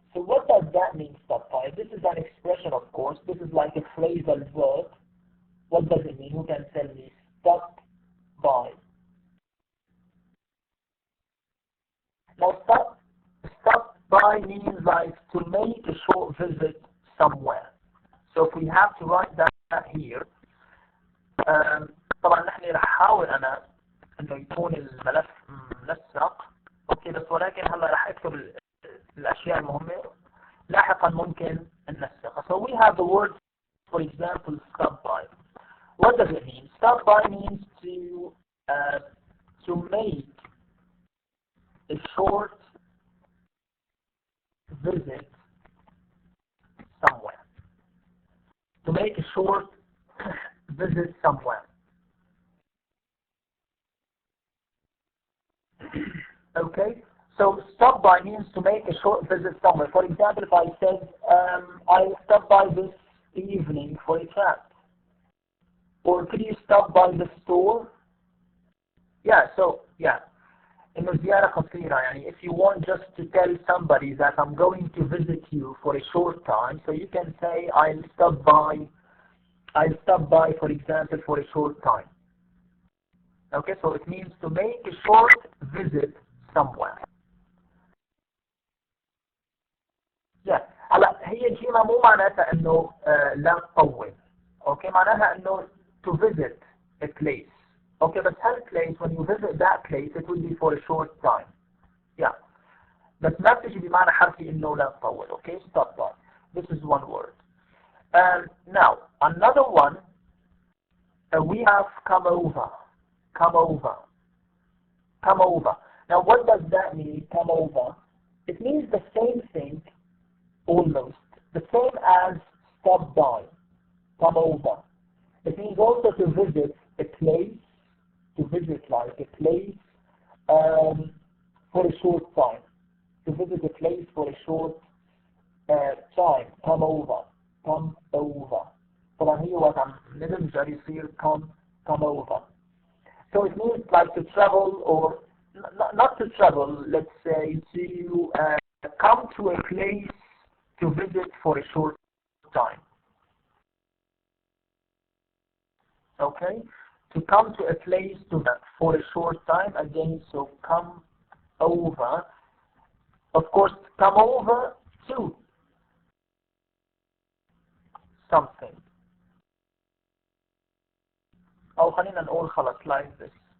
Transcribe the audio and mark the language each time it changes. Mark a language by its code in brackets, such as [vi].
[en] So what does that mean, stop by? This is an expression, of course. This is like a phrasal verb. What does it mean? Who can tell me? Stop by. Now stop by means like to make a short visit somewhere. So if we have to write that here, [ar] طبعا نحن رح احاول انا انه يكون الملف منسق. اوكي بس ولكن هلا رح اكتب الاشياء المهمة لاحقا ممكن ننسقها. [en] So we have the word, for example, stop by. What does it mean? Stop by means to make a short visit somewhere. To make a short visit somewhere. Okay? So stop by means to make a short visit somewhere. For example, if I said, I'll stop by this evening for a chat. Or could you stop by the store? Yeah, so, yeah. [ar] إنه زيارة قصيرة يعني [en] if you want just to tell somebody that I'm going to visit you for a short time, so you can say I'll stop by for example for a short time. Okay, so it means to make a short visit somewhere. Yeah. [ar] هلا هي جيمة مو معناتها إنه لا تطول. Okay, معناها إنه [en] to visit a place. Okay, but place, when you visit that place, it will be for a short time. Yeah. [ar] بس ما بتجي بمعنى حرفي إنه لا تطول. [en] Okay, stop by. This is one word. Now, another one, we have come over. Come over. Come over. Now, what does that mean, come over? It means the same thing, almost. The same as stop by. Come over. It means also to visit a place, to visit like a place for a short time. To visit a place for a short time. Come over. Come over. [ar] طبعا هي وقت عم ندمج يصير come over. [en] So it means like to travel or not to travel, let's say to come to a place to visit for a short time. Okay? To come to a place for a short time, again, so come over. Of course, come over to something. [ar] أو خلينا نقول خلاص [en] like this.